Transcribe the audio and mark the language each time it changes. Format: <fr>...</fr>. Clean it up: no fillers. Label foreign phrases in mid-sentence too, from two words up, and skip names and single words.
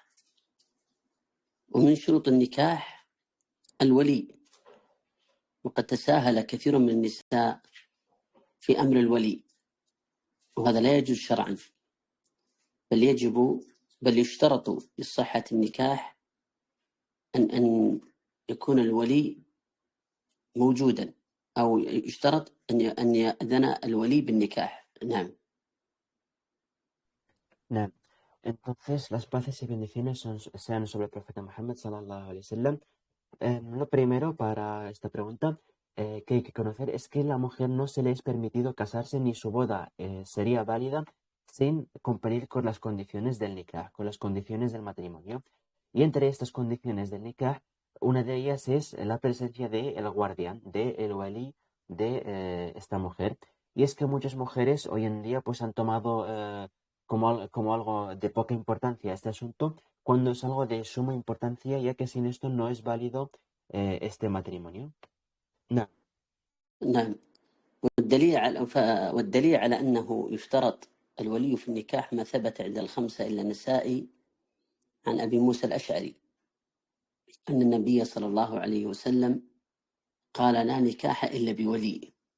<ar>ومن شروط النكاح الولي، وقد تساهل كثير من النساء في أمر الولي، وهذا لا يجوز شرعا، بل يشترط لصحة النكاح أن يكون الولي موجودا، أو يشترط أن يأذن الولي بالنكاح. نعم. نعم.</ar> <es>Entonces, las paces y bendiciones sean sobre el profeta Muhammad</es> <ar>صلى الله عليه وسلم.</ar> <es>Lo primero para esta pregunta que hay que conocer es que la mujer no se le es permitido casarse ni su boda sería válida sin cumplir con las condiciones del nikah, con las condiciones del matrimonio. Y entre estas condiciones del nikah, una de ellas es la presencia del guardián, del wali de esta mujer. Y es que muchas mujeres hoy en día pues han tomado como algo de poca importancia este asunto, cuando es algo de suma importancia, ya que sin esto no es válido este matrimonio. No.</es> <ar>نعم. والدليل على أنه يشترط الولي في النكاح ما ثبت عند الخمسة إلا النسائي عن أبي موسى الأشعري أن النبي صلى الله عليه وسلم قال لا نكاح إلا بولي.</ar>